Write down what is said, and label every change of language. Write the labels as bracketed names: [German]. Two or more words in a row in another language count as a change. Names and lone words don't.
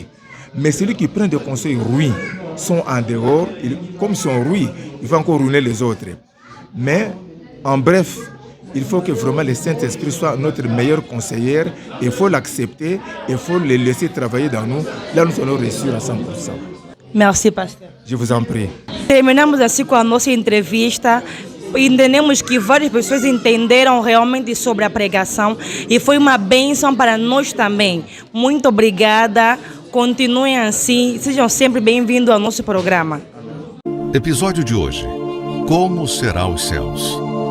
[French] Mais celui qui prend des conseils ruins sont en dehors, comme ils sont ruins, il va encore ruiner les autres. Mais en bref, il faut que vraiment le Saint-Esprit soit notre meilleur conseiller. Il faut l'accepter, il faut le laisser travailler dans nous. Là, nous allons réussir à 100%. Merci, pastor. Je vous en prie. [Portuguese] Terminamos assim com a nossa entrevista. Entendemos que várias pessoas entenderam realmente sobre a pregação e foi uma bênção para nós também. Muito obrigada. Continuem assim. Sejam sempre bem-vindos ao nosso programa. Episódio de hoje. Como será os céus?